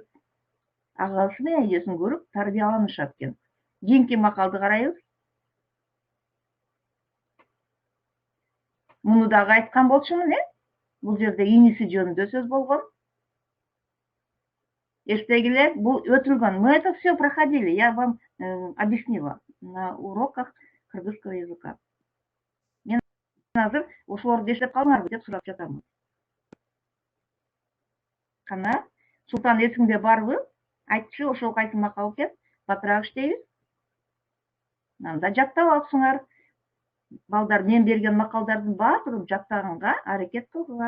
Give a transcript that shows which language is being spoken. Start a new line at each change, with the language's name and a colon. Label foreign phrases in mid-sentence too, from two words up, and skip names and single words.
Kyrgyz: Агасы менен эжесин көрүп, тарбияланышат экен. Кийинки макалды карайбыз. Муну дагы айткан болчумун, Бул жерде иниси жөнүндө сөз болгон. Эстегиле, бул өтүлгөн.
Russian: Мы это все проходили. Я вам объяснила на уроках кыргызского языка.
Kyrgyz: Мен азыр ошолорду эстеп калыңарбы деп сурап жатамын. Кана, Султан, эсиңде барбы? Айтчы, ошол кайсы макал экен? Батыраак иштейбиз. Анда жаттап алсыңар. Балдар, мен берген макалдардын баардыгын жаттаганга аракет кылгыла.